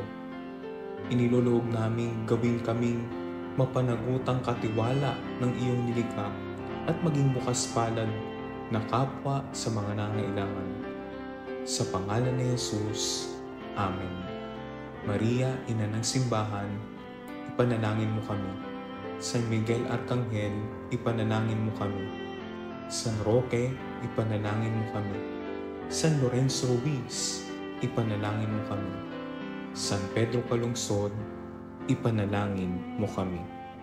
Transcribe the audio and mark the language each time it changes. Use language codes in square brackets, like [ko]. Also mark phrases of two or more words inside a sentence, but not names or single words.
[tl] Iniluluhog namin gawin kaming mapanagutang katiwala ng iyong nilikha at maging bukas palad na kapwa sa mga nangailangan. Sa pangalan ni Jesus, Amen. Maria, Ina ng Simbahan, ipanalangin mo kami. San Miguel Arcangel, ipanalangin mo kami. San Roque, ipanalangin mo kami. San Lorenzo Ruiz, ipanalangin mo kami. San Pedro Calungsod, ipanalangin mo kami.